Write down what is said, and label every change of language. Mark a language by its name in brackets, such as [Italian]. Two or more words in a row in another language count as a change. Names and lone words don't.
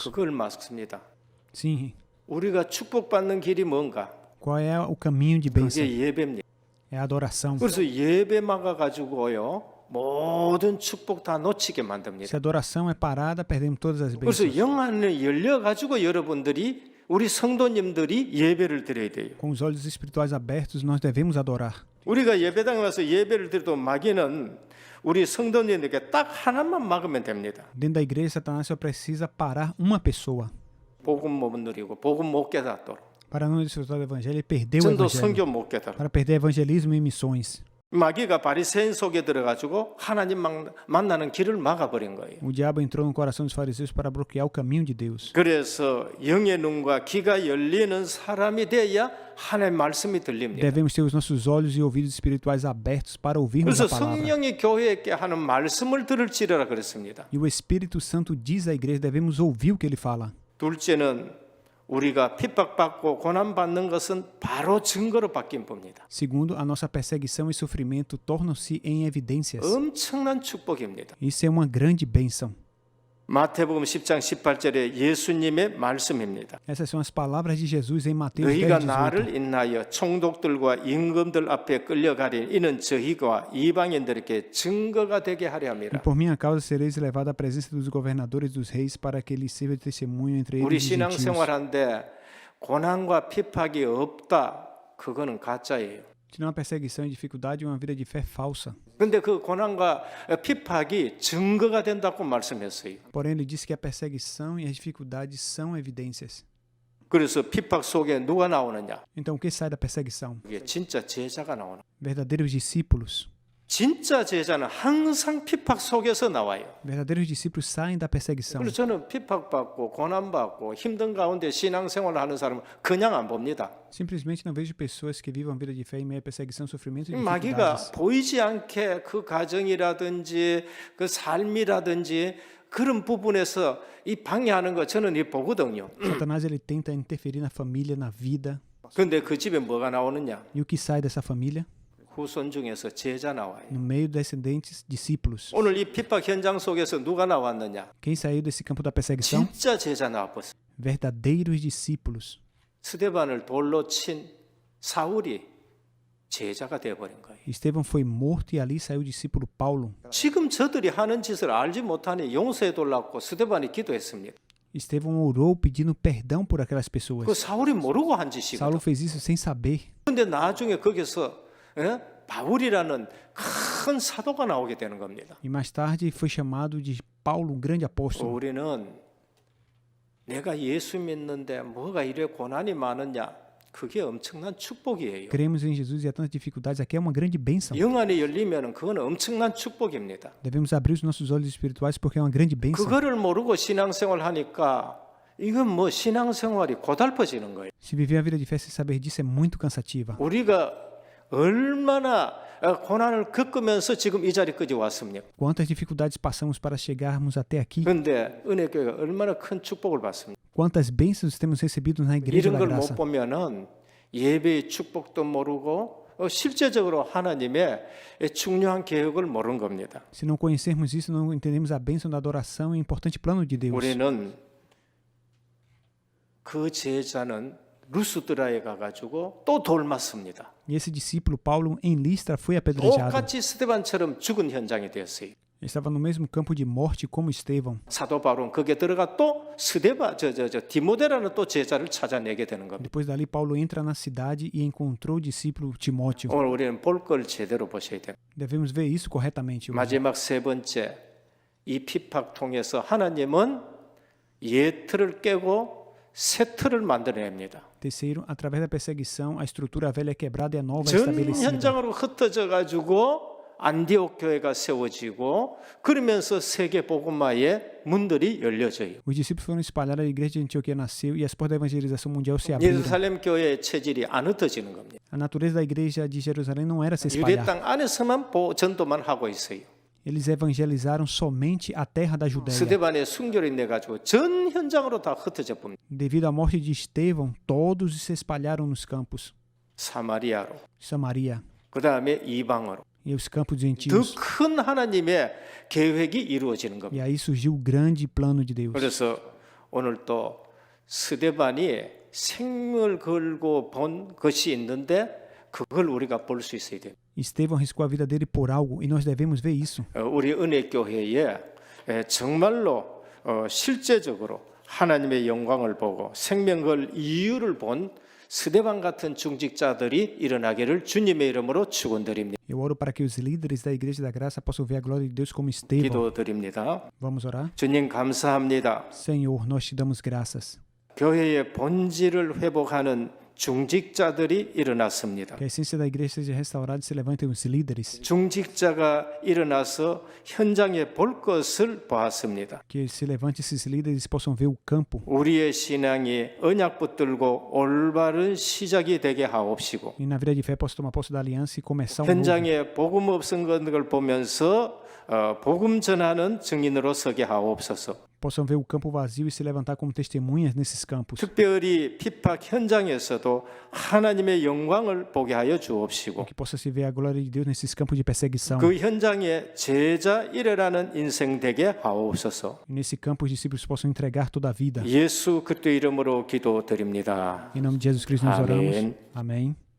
[Korean] 그걸 말씀입니다. [Portuguese] Sim. [Korean] 우리가 축복받는 길이 뭔가? [Portuguese] Qual é o caminho de bênção? [Korean] 그게 예배입니다. [Portuguese] É a adoração. [Korean] 그래서 예배 막아가지고요. 모든 축복 다 놓치게 만듭니다. [Portuguese] Se a adoração é parada, perdemos todas as [Korean] 그래서 [Portuguese] bênçãos. [Korean] 영안을 열려가지고 여러분들이 우리 성도님들이 예배를 드려야 돼요. [Portuguese] Com os olhos espirituais abertos, nós devemos adorar. [Korean] 우리가 예배당에 와서 예배를 드려도 마귀는 우리 성도님에게 딱 하나만 막으면 됩니다. [Portuguese] Dentro da igreja, Satanás só precisa parar uma pessoa. [Korean] 복음 못 누리고 복음 못 깨닫도록. [Portuguese] Para não desfrutar do evangelho, ele perdeu o [Korean] 전도 [Portuguese] evangelho. [Korean] 선교 못 깨닫도록. [Portuguese] Para perder evangelismo e missões. [Korean] 마귀가 바리새인 속에 들어가지고 하나님 만나는 길을 막아버린 거예요. [Portuguese] O diabo entrou no coração dos fariseus para bloquear o caminho de Deus. [Korean] 그래서 영의 눈과 귀가 열리는 사람이 돼야 하나님의 말씀이 들립니다. [Portuguese] Devemos ter os nossos olhos e ouvidos espirituais abertos para ouvirmos [Korean] 그래서 [Portuguese] a palavra. [Korean] 성령이 교회에게 하는 말씀을 들을지라 그랬습니다. [Portuguese] E o Espírito Santo diz à igreja, devemos ouvir o que ele fala. [Korean] 둘째는 우리가 핍박받고 고난받는 것은 바로 증거로 바뀐 겁니다. [Portuguese] Segundo, a nossa perseguição e sofrimento tornam-se em evidências. [Korean] 엄청난 축복입니다. [Portuguese] Isso é uma grande bênção. [Korean] 마태복음 10장 18절에 예수님의 말씀입니다. [Portuguese] Essas são as palavras de Jesus em Mateus [Korean] 너희가 [Portuguese] 10:18. [Korean] 나를 인하여 총독들과 임금들 앞에 끌려가리니 이는 저희가 이방인들에게 증거가 되게 하려 [Portuguese] E [Korean] 함이라. [Portuguese] por minha causa sereis levados à presença dos governadores dos reis para que lhes sirva de testemunho entre [Korean] 우리 [Portuguese] eles e os gentios. [Korean] 신앙생활한데 고난과 핍박이 없다. 그거는 가짜예요. [Portuguese] Se não há perseguição e dificuldade, é uma vida de fé falsa. [Korean] 근데 그 고난과 핍박이 증거가 된다고 말씀했어요. [Portuguese] Porém, ele disse que a perseguição e as dificuldades são evidências. [Korean] 그래서 핍박 속에 누가 나오느냐? [Portuguese] Então, o que sai da perseguição? [Korean] 이게 진짜 제자가 나오는. [Portuguese] Verdadeiros discípulos. [Korean] 진짜 제자는 항상 핍박 속에서 나와요. [Portuguese] Verdadeiros discípulos saem da perseguição. [Korean] 그래서 저는 핍박받고 고난받고 힘든 가운데 신앙생활을 하는 사람은 그냥 안 봅니다. [Portuguese] Simplesmente não vejo pessoas que vivam a vida de fé em meio a perseguição, sofrimento e [Korean] 마귀가 [Portuguese] dificuldades. [Korean] 보이지 않게 그 가정이라든지 그 삶이라든지 그런 부분에서 이 방해하는 거 저는 이 보거든요. [Portuguese] Satanás ele tenta interferir na família, na vida. [Korean] 그런데 그 집에 뭐가 나오느냐? [Portuguese] E o que sai dessa família? [Korean] 후손 중에서 제자 나와요. [Portuguese] No meio descendentes, discípulos. [Korean] 오늘 이 핍박 현장 속에서 누가 나왔느냐? [Portuguese] Quem saiu desse campo da perseguição? [Korean] 진짜 제자 나왔어요. [Portuguese] Verdadeiros discípulos. [Korean] 스데반을 돌로 친 사울이 제자가 되어버린 거예요. [Portuguese] Estevão foi morto e ali saiu o discípulo Paulo. [Korean] 지금 저들이 하는 짓을 알지 못하니 용서해 달라고 스데반이 기도했습니다. [Portuguese] Estevão orou pedindo perdão por aquelas [Korean] 그 [Portuguese] pessoas. [Korean] 사울이 모르고 한 짓이거든. [Portuguese] Saulo fez isso sem saber. [Korean] 그런데 나중에 거기서 바울이라는 큰 사도가 나오게 되는 겁니다. [Portuguese] E mais tarde foi chamado de Paulo, um grande apóstolo. [Korean] 우리는 내가 예수 믿는데 뭐가 이래 고난이 많으냐? 그게 엄청난 축복이에요. [Portuguese] Cremos em Jesus e há tantas dificuldades. Aqui é uma grande bênção. [Korean] 영 안이 열리면 그건 엄청난 축복입니다. [Portuguese] Devemos abrir os nossos olhos espirituais porque é uma grande bênção. [Korean] 그거를 모르고 신앙생활 하니까 이건 뭐 신앙생활이 고달퍼지는 거예요. [Portuguese] Se viver a vida de fé sem saber disso é muito cansativa. [Korean] 우리가 얼마나 고난을 겪으면서 지금 이 자리까지 왔습니까? [Portuguese] Quantas dificuldades passamos para chegarmos até aqui? [Korean] 그런데 은혜교회가 얼마나 큰 축복을 받습니다. [Portuguese] Quantas bênçãos temos recebido na Igreja [Korean] 이런 [Portuguese] da [Korean] 걸 못 [Portuguese] Graça? [Korean] 보면은 예배의 축복도 모르고 실제적으로 하나님의 중요한 계획을 모르는 겁니다. [Portuguese] Se não conhecermos isso, não entendemos a bênção da adoração e o importante plano de Deus. [Korean] 우리는 그 제자는 루스드라에 가가지고 또 돌 맞습니다. [Portuguese] E esse discípulo Paulo em Listra foi apedrejado. [Korean] 똑같이 스데반처럼 죽은 현장이 되었어요. [Portuguese] Estava no mesmo campo de morte como Estevão. [Korean] 사도 바울은 거기에 들어가 또 디모데라는 또 제자를 찾아내게 되는 겁니다. [Portuguese] Depois dali, Paulo entra na cidade e encontrou o discípulo Timóteo. [Korean] 오늘 우리는 볼 걸 제대로 보셔야 돼요. [Portuguese] Devemos ver isso corretamente. hoje. [Korean] 마지막 세 번째, 이 핍박 통해서 하나님은 옛틀을 깨고 새 틀을 만들어냅니다. [Portuguese] Terceiro, através da perseguição, a estrutura velha é quebrada e a nova é [Korean] 전 [Portuguese] estabelecida. [Korean] 현장으로 흩어져 가지고 안디옥 교회가 세워지고 그러면서 세계 복음화의 문들이 열려져요. [Portuguese] Os discípulos foram espalhados, a igreja de Antioquia nasceu e as portas da evangelização mundial se abriram. [Korean] 예루살렘 교회의 체질이 안 흩어지는 겁니다. [Portuguese] A natureza da igreja de Jerusalém não era se espalhar. [Korean] 유대 땅 안에서만 전도만 하고 있어요. [Portuguese] Eles evangelizaram somente a terra da Judéia. [Korean] 스데반의 순교로 인해 가지고 전 현장으로 다 흩어져 봅니다. [Portuguese] Devido à morte de Estevão, todos se espalharam nos campos. [Korean] 사마리아로, [Portuguese] Samaria [Korean] 그 다음에 이방으로. [Portuguese] e os campos [Korean] 더 [Portuguese] gentios. [Korean] 큰 하나님의 계획이 이루어지는 겁니다. [Portuguese] E aí surgiu o grande plano de Deus. [Korean] 그래서 오늘 또 스데반이 생을 걸고 본 것이 있는데 그걸 우리가 볼 수 있어야 돼요. [Portuguese] Estevão arriscou a vida dele por algo e nós devemos ver isso. [Korean] 우리 은혜교회에 정말로 실제적으로 하나님의 영광을 보고 생명 걸 이유를 본 스데반 같은 중직자들이 일어나기를 주님의 이름으로 축원드립니다. [Portuguese] Eu oro para que os líderes da Igreja da Graça possam ver a glória de Deus como Estevão. [Korean] 기도드립니다. [Portuguese] Vamos orar? [Korean] 주님 감사합니다. [Portuguese] Senhor, nós te damos graças. [Korean] 교회의 본질을 회복하는 중직자들이 일어났습니다. [Portuguese] Que a essência da igreja seja restaurada e se levantem os líderes. [Korean] 중직자가 일어나서 현장에 볼 것을 보았습니다. [Portuguese] Que se levante esses líderes possam ver o campo. [Korean] 우리의 신앙이 언약 붙들고 올바른 시작이 되게 하옵시고 [Portuguese] E na vida de fé possa tomar posse da aliança e começar um novo. [Korean] 현장에 복음 없은 것을 보면서 복음 전하는 증인으로 서게 하옵소서. [Portuguese] Possam ver o campo vazio e se levantar como testemunhas nesses campos. [Korean] 특별히 핍박 현장에서도 하나님의 영광을 보게 하여 주옵시고 [Portuguese] Que possa se ver a glória de Deus nesses campos de perseguição. [Korean] 그 현장에 제자 일해라는 인생 되게 하옵소서. [Portuguese] E nesse campo os discípulos possam entregar toda a vida. [Korean] 예수 그리스도 이름으로 기도드립니다. [Portuguese] Em nome de Jesus Cristo nos oramos. Amém. Amém.